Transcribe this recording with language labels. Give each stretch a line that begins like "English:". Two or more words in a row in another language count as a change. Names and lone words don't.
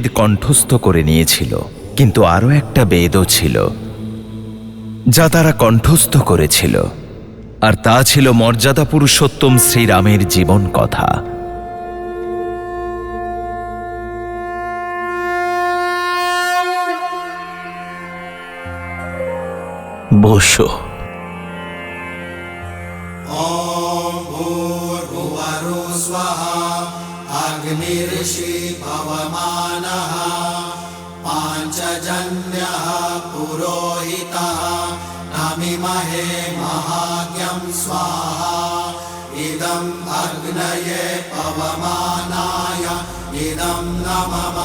Bangla: কণ্ঠস্থ করে নিয়েছিল, কিন্তু আরও একটা বেদও ছিল যা তারা কণ্ঠস্থ করেছিল, আর তা ছিল মর্যাদা পুরুষোত্তম শ্রীরামের জীবন কথা। বসো।
Sanskrit: अग्निर्षि पवमानः पाञ्चजन्यः पुरोहितः नमिमहे महाज्ञं स्वाहा इदम् अग्नये पवमानाय इदं नमः।